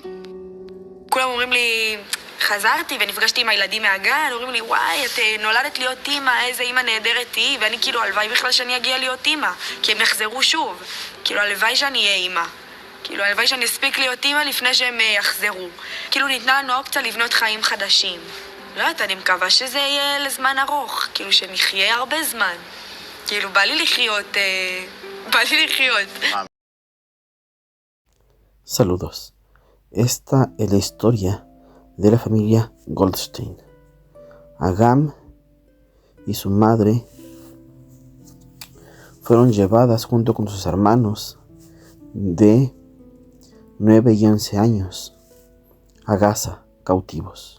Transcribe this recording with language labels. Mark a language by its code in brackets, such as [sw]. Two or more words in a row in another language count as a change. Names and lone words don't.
[he] כולם אומרים לי, חזרתי ונפגשתי עם הילדים מהגן, אומרים לי, וואי, את נולדת להיות אימא, איזה אימא נהדרת היא, ואני כאילו, הלוואי בכלל שאני אגיע להיות אימא, כי הם יחזרו שוב. כאילו, הלוואי שאני אהיה אימא. כאילו, הלוואי שאני אספיק להיות אימא לפני שהם יחזרו. כאילו, ניתנה לנו אופציה לבנות חיים חדשים. לא יודעת, אני מקווה שזה יהיה לזמן ארוך, כאילו, שנחיה הרבה זמן. כאילו, בא לי לחיות. [es] Saludos. Esta es la historia de la familia Goldstein. Agam y su madre fueron llevadas junto con sus hermanos de 9 y 11 años a Gaza, cautivos.